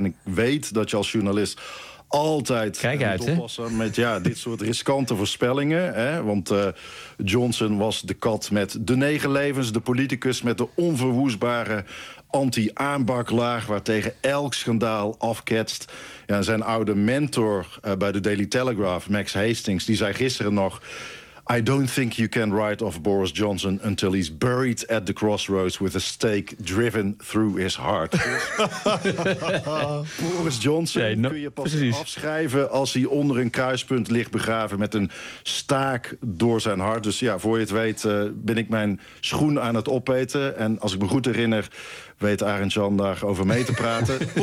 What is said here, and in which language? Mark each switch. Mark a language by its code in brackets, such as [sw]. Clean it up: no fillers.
[nl] En ik weet dat je als journalist altijd kijk uit, moet oppassen met ja, dit soort riskante voorspellingen. Hè? Want Johnson was de kat met de negen levens, de politicus met de onverwoestbare anti-aanbaklaag waartegen elk schandaal afketst. Ja, zijn oude mentor bij de Daily Telegraph, Max Hastings, die zei gisteren nog: [en] I don't think you can write off Boris Johnson until he's buried at the crossroads with a stake driven through his heart. [nl] Boris Johnson kun je pas afschrijven als hij onder een kruispunt ligt begraven met een staak door zijn hart. Dus ja, voor je het weet ben ik mijn schoen aan het opeten. En als ik me goed herinner, weet Arend-Jan daar over mee te praten.